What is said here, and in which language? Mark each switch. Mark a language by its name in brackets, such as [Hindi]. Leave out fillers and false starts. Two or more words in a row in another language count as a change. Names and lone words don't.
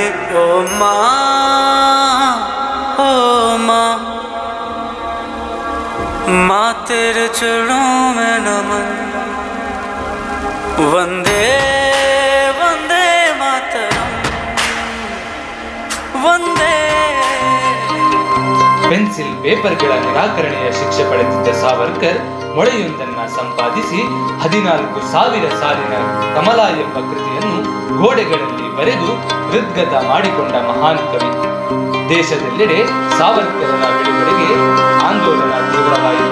[Hindi] ओ माँ, ओ माँ, माँ तेरे चरणों में नमन। वंदे वंदे मातरम, वंदे। [Kannada] ಪೆನ್ಸಿಲ್ ಪೇಪರ್ಗಳ ನಿರಾಕರಣೆಯ ಶಿಕ್ಷೆ ಪಡೆದಿದ್ದ ಸಾವರ್ಕರ್ ಮೊಳೆಯೊಂದನ್ನು ಸಂಪಾದಿಸಿ 14,000 ಸಾಲಿನ ಕಮಲ ಎಂಬ ಕೃತಿಯನ್ನು ಗೋಡೆಗಳಲ್ಲಿ ಬರೆದು ಹೃದ್ಗತ ಮಾಡಿಕೊಂಡ ಮಹಾನ್ ಕವಿ. ದೇಶದೆಲ್ಲೆಡೆ ಸಾವರ್ಕರರ ಬಿಡುಗಡೆಗೆ ಆಂದೋಲನ ತೀವ್ರವಾಯಿತು.